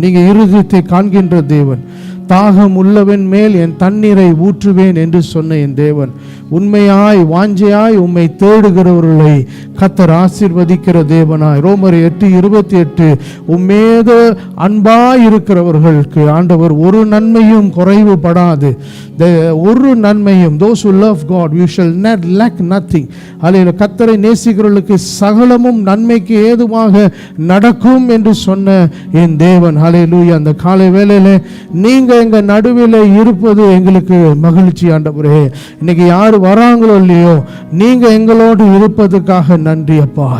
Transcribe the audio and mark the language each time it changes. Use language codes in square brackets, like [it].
[ta] நீங்கள் இருதயத்தை காண்கின்ற தேவன். தாகம் உள்ளவன் மேல் என் தண்ணீரை ஊற்றுவேன் என்று சொன்ன என் தேவன், உண்மையாய் வாஞ்சையாய் உம்மை தேடுகிறவர்களை கர்த்தர் ஆசீர்வதிக்கிற தேவனாய். ரோமர் 8:28 உம்மேது அன்பாய் இருக்கிறவர்களுக்கு ஆண்டவர் ஒரு நன்மையும் குறைவுபடாது. ஒரு நன்மையும், [en] those who love God we shall not lack nothing. [ta] அல்லேலூயா. கர்த்தரை நேசிக்கிறவர்களுக்கு சகலமும் நன்மைக்கு ஏதுவாக நடக்கும் என்று சொன்ன என் தேவன். அல்லேலூயா. அந்த காலை வேளையில நீங்க எங்க நடுவில் இருப்பது எங்களுக்கு மகிழ்ச்சி. ஆண்டவரே, இன்னைக்கு யாரு வராங்களோ இல்லையோ, நீங்க எங்களோடு இருப்பதுக்காக நன்றி அப்பா.